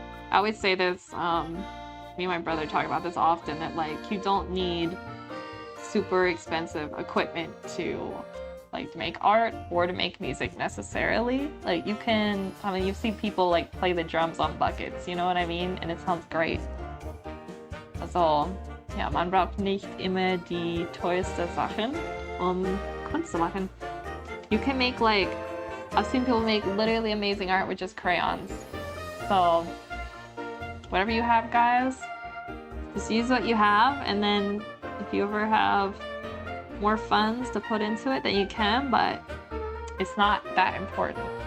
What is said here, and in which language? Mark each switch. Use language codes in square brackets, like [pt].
[en] I would say this, me and my brother talk about this often, that you don't need super expensive equipment to make art or to make music necessarily. You can, I mean, you see people play the drums on buckets, you know what I mean? And it sounds great. [de] Also, ja, man braucht nicht immer die teuerste Sachen, Kunst zu machen. [en] You can make I've seen people make literally amazing art with just crayons. So, whatever you have, guys, just use what you have, and then if you ever have more funds to put into it, then you can, but it's not that important.